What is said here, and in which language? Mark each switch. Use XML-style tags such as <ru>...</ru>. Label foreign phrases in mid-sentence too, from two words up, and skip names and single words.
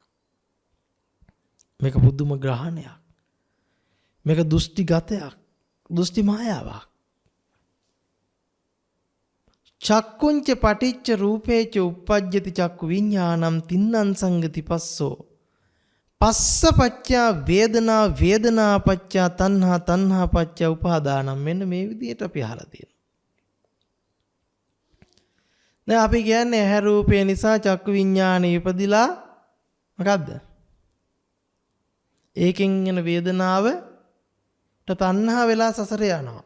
<si>මේක බුදුම ග්‍රහණයක්. මේක දෘෂ්ටිගතයක්, දෘෂ්ටි මායාවක්.</si> <pi>චක්කුංච පටිච්ච රූපේච uppajjati චක්කු විඤ්ඤාණං තින්නං සංගති පස්සෝ පස්ස පච්චා වේදනා වේදනා පච්චා තණ්හා තණ්හා පච්චා උපාදානං.</pi> <si>මෙන්න මේ විදිහට අපි අහලා තියෙනවා. දැන් අපි කියන්නේ ඇහැ රූපය නිසා චක්කු විඤ්ඤාණය ඉපදිලා මොකද්ද? ඒකෙන් එන වේදනාවට තණ්හා වෙලා සසර යනවා.</si>